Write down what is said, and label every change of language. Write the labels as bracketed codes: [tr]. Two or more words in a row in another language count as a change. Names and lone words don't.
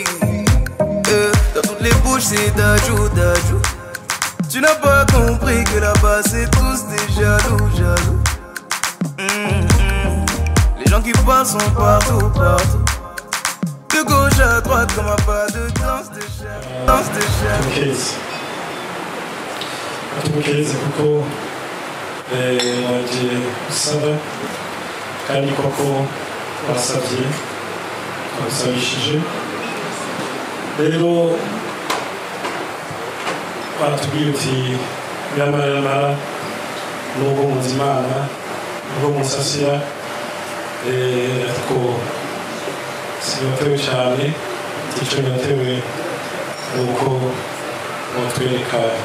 [fr] Dans toutes les bouches, c'est d'ajou, d'ajou. Tu n'as pas compris que là-bas c'est tous des jaloux, jaloux. Les gens qui passent sont partout, partout. De gauche à droite comme un pas de danse de chat, danse de chat. [rw] Atumukeze kuko wagiye usaba kandi koko wasabye wasabishije rero batubwiye uti yamara nubwo muzimana nubwo musasira ariko sinatewe cyane icyo natewe nuko mutwereka